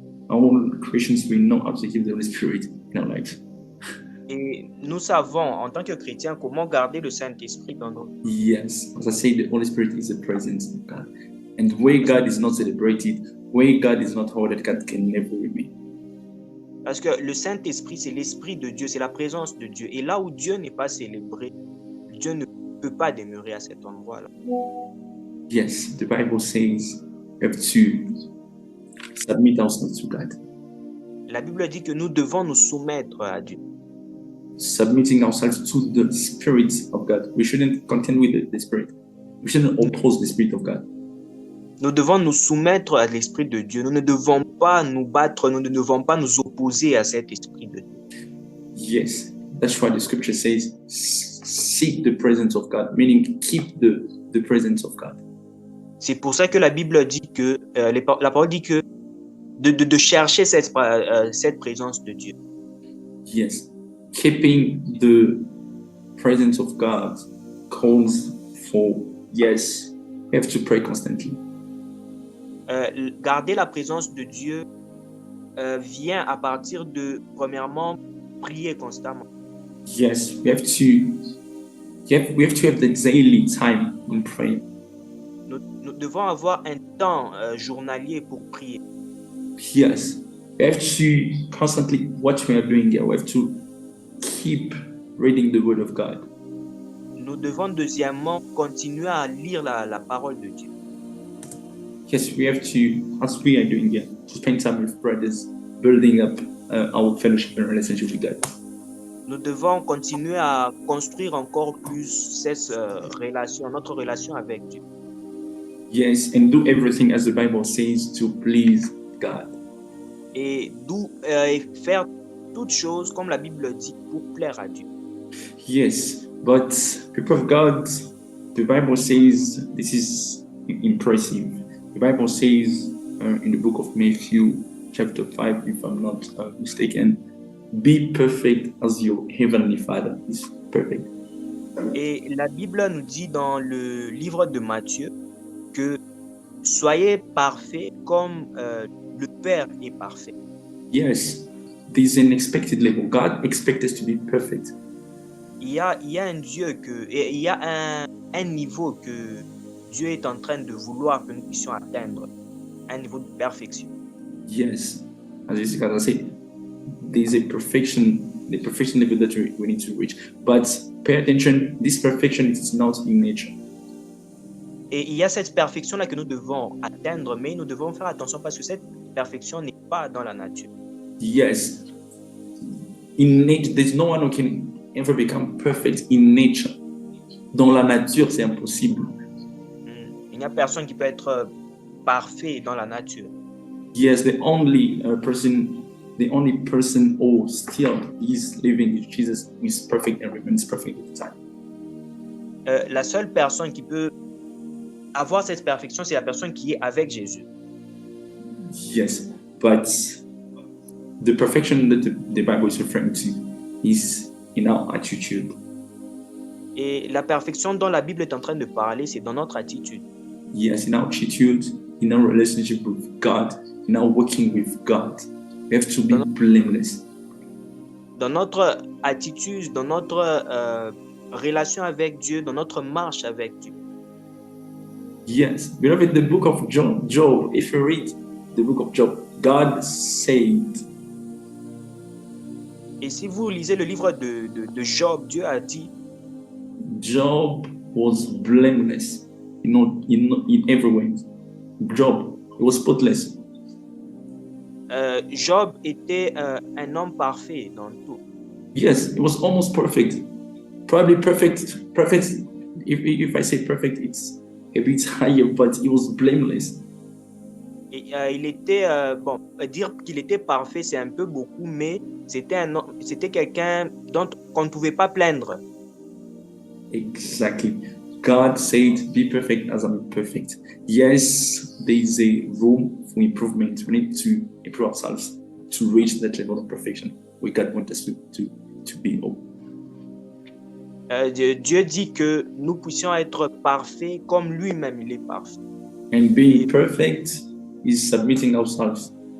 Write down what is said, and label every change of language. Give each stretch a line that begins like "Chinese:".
English: All Christians, we know how to keep the Holy Spirit in our lives.
French: Et nous savons, en tant que chrétiens, comment garder le Saint-Esprit dans nos vies.
English: Yes, as I say, the Holy Spirit is the presence of God. And where God is not celebrated, where God is not honored, God can never remain.
French: Parce que le Saint-Esprit, c'est l'Esprit de Dieu, c'est la présence de Dieu. Et là où Dieu n'est pas célébré, Dieu ne peut pas demeurer à cet endroit-là.
English: Yes, the Bible says we have to submit ourselves to God.
French: La Bible dit que nous devons nous soumettre à Dieu.
English: Submitting ourselves to the Spirit of God. We shouldn't contend with the Spirit. We shouldn't oppose the Spirit of God.
French: Nous devons nous soumettre à l'Esprit de Dieu. Nous ne devons pas nous battre, nous ne devons pas nous opposer à cet Esprit de Dieu.
English: Yes, that's why the scripture says, seek the presence of God, meaning keep the presence of God.
French: C'est pour ça que la Bible dit que, la parole dit que de chercher cette présence de Dieu.
English: Yes, keeping the presence of God calls for, yes, we have to pray constantly.
French: Garder la présence de Dieu vient à partir de, premièrement, prier constamment.
English: Yes, we have to have the daily time in prayer.
French: Nous devons avoir un temps journalier pour prier.
English: Yes, we have to constantly, what we are doing here, we have to keep reading the Word of God.
French: Nous devons deuxièmement continuer à lire la parole de Dieu.
English: Yes, we have to, as we are doing here, to spend time with brothers, building up our fellowship and relationship with God.
French: Nous devons continuer à construire encore plus cette relation, notre relation avec Dieu.
English: Yes, and do everything as the Bible says to please God.
French: Et faire toutes choses comme la Bible dit pour plaire à Dieu.
English: Yes, but people of God, the Bible says, this is impressive. The Bible says in the book of Matthew, chapter 5, if I'm not mistaken, be perfect as your heavenly Father is perfect.
French: Et la Bible nous dit dans le livre de Matthieu que soyez parfaits comme le Père est parfait.
English: Yes, there's an expected level. God expects us to be perfect.
French: Il y a un Dieu il y a un niveau que Dieu est en train de vouloir que nous puissions atteindre, un niveau de perfection.
English: Yes, as I said, there's the perfection level that we need to reach. But pay attention, this perfection is not in nature.
French: Et il y a cette perfection-là que nous devons atteindre, mais nous devons faire attention parce que cette perfection n'est pas dans la nature.
English: Yes, in nature, there's no one who can ever become perfect in nature.
French: Dans la nature, c'est impossible. Il n'y a personne qui peut être parfait dans la nature.
English: Yes, the only person who still is living is Jesus, who is perfect and remains perfect at the time.
French: La seule personne qui peut avoir cette perfection, c'est la personne qui est avec Jésus.
English: Yes, but the perfection that the Bible is referring to is in our attitude.
French: Et la perfection dont la Bible est en train de parler, c'est dans notre attitude.
English: Yes, in our attitude, in our relationship with God, in our working with God, we have to be blameless.
French: Dans notre attitude, dans notre relation avec Dieu, dans notre marche avec Dieu.
English: Yes, beloved, the book of Job, if you read the book of Job, God said.
French: Et si vous lisez le livre de Job, Dieu a dit.
English: Job was blameless in every way. Job was spotless.
French: Job était un homme parfait dans tout.
English: Yes, it was almost perfect. Probably perfect. If I say perfect, it's a bit higher, but he was blameless.
French: Et il était dire qu'il était parfait, c'est un peu beaucoup, mais c'était quelqu'un dont qu'on ne pouvait pas plaindre.
English: Exactly. God said, "Be perfect as I'm perfect." Yes, there is a room for improvement. We need to improve ourselves to reach that level of perfection we God wants us to be.
French: Dieu dit que nous puissions être parfaits comme lui-même il est parfait.
English: And being perfect is submitting ourselves.